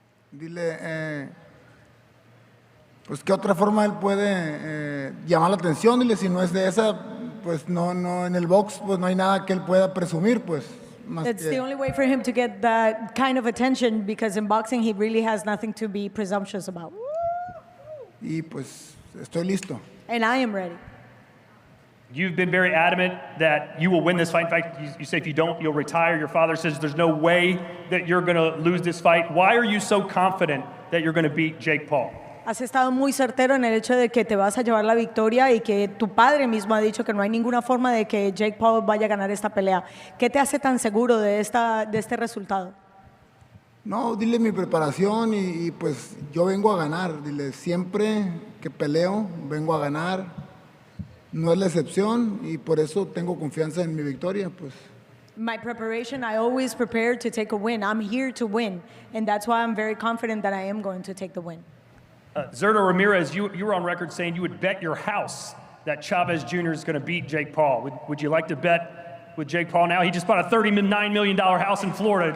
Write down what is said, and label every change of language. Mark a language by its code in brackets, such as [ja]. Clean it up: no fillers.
[es] Dile, pues qué otra forma él puede llamar la atención. Dile, si no es de esa, pues no, en el box, pues no hay nada que él pueda presumir, pues. [en] It's the only way for him to get that kind of attention, because in boxing he really has nothing to be presumptuous about. [es] Y pues estoy listo. [en] And I am ready. You've been very adamant that you will win this fight. In fact, you say if you don't, you'll retire. Your father says there's no way that you're going to lose this fight. Why are you so confident that you're going to beat Jake Paul? [es] Has estado muy certero en el hecho de que te vas a llevar la victoria y que tu padre mismo ha dicho que no hay ninguna forma de que Jake Paul vaya a ganar esta pelea. ¿Qué te hace tan seguro de este resultado? No, dile mi preparación y pues yo vengo a ganar. Dile, siempre que peleo, vengo a ganar. No es la excepción y por eso tengo confianza en mi victoria, pues. [en] My preparation, I always prepare to take a win. I'm here to win, and that's why I'm very confident that I am going to take the win. Zurdo Ramirez, you were on record saying you would bet your house that Chavez Jr. is going to beat Jake Paul. Would you like to bet with Jake Paul now? He just bought a $39 million house in Florida.